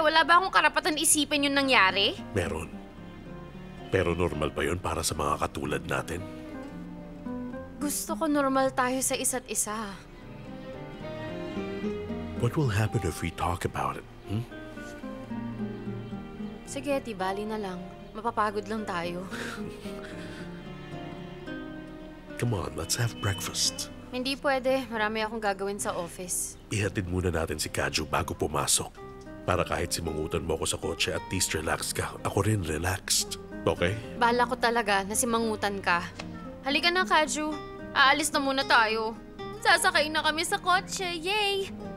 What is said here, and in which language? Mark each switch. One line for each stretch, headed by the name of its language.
Filipino: Wala ba akong karapatan isipin yung nangyari? Meron. Pero normal pa yun para sa mga katulad natin. Gusto ko normal tayo sa isa't isa.
English: What will happen if we talk about it?
Filipino: Sige, tibali na lang. Mapapagod lang tayo.
English: Come on, let's have breakfast.
Filipino: Hindi pwede. Marami akong gagawin sa office. Ihatid muna natin si Kaju bago pumasok. Para kahit simangutan mo ako sa kotse, at least relax ka. Ako rin relaxed. Okay? Bala ko talaga na simangutan ka. Halika na, Kaju. Aalis na muna tayo. Sasakay na kami sa kotse. Yay!